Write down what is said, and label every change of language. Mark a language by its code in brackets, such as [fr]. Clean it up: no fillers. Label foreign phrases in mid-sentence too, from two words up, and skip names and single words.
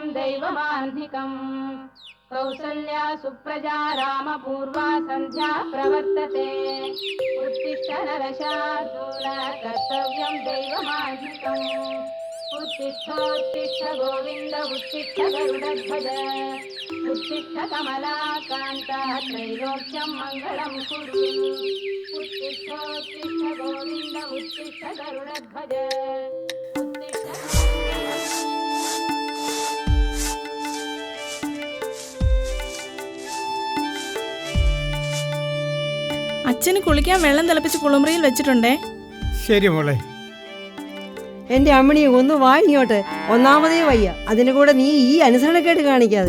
[sa] दैवमाह्निकम् कौसल्या सुप्रजा रामपूर्वा सन्ध्या प्रवर्तते उत्तिष्ठ नरशार्दूल कर्तव्यं दैवमाह्निकम् उत्तिष्ठोत्तिष्ठ गोविन्द उत्तिष्ठ गरुडध्वज उत्तिष्ठ कमलाकान्ता त्रैलोक्यं मङ्गलं कुरु उत्तिष्ठोत्तिष्ठ गोविन्द उत्तिष्ठ गरुडध्वज [ml] അച്ഛന് കുളിക്കാൻ വെള്ളം തിളപ്പിച്ച് കുളിമുറിയിൽ വെച്ചിട്ടുണ്ടേ. ശരി മോളെ. എന്റെ അമ്മണി ഒന്ന് വാങ്ങിയോട്ടെ, ഒന്നാമതേ വയ്യ, അതിന്റെ കൂടെ നീ ഈ അനുസരണക്കേട് കാണിക്കാതെ.